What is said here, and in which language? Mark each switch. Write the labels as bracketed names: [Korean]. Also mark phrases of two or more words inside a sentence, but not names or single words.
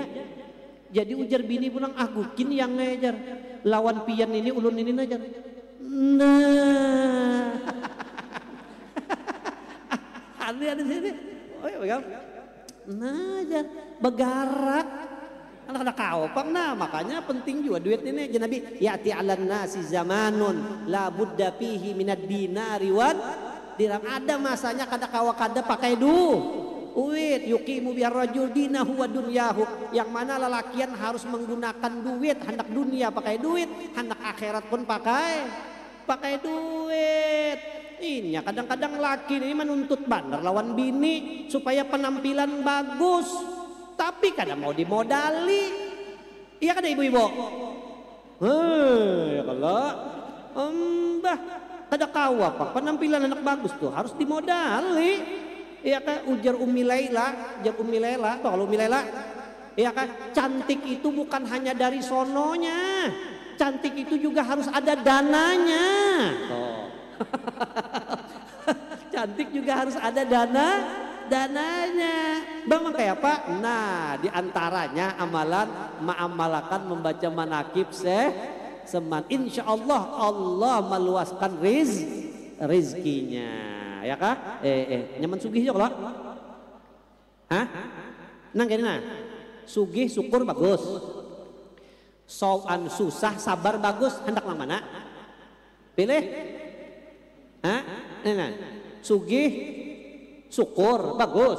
[Banjar] Jadi ujar bini pulang aku kini yang ngejar lawan pian ini ulun ini najar. Nah, ada sini. Oh ya, najar begarak. Anak-anak kau pang nah makanya penting juga duit ini Nabi [Arabic] يأتي على الناس زمان لا بد فيه من الدينار والدرهم. [Banjar] Ada masanya kada kawa kada pakai duit [Arabic] يقيم به الرجل دينه ودنياه, [Banjar] yang mana lelakian harus menggunakan duit, hendak dunia pakai duit, hendak akhirat pun pakai duit. Ini kadang-kadang laki ini menuntut bandar lawan bini supaya penampilan bagus, tapi kadang mau dimodali. Iya kada ibu-ibu? Ya kalau mbah kada kawa apa penampilan anak bagus tuh harus dimodali. Iya kan ujar Ummi Laila, tuh kalau Ummi Laila, iya kan cantik itu bukan hanya dari sononya, cantik itu juga harus ada dananya. Oh. Cantik juga harus ada dananya. Bang kayak apa? Nah, diantaranya amalan mengamalkan membaca manakib Syekh Seman. [Arabic] Insya Allah Allah meluaskan rizkinya. [Banjar] Ya kah? Nyaman sugih juga lah. Hah? Nang kene nah. Sugih syukur bagus. Soan susah sabar bagus, hendak mana? Pilih. Hah? Nah. Sugih syukur bagus.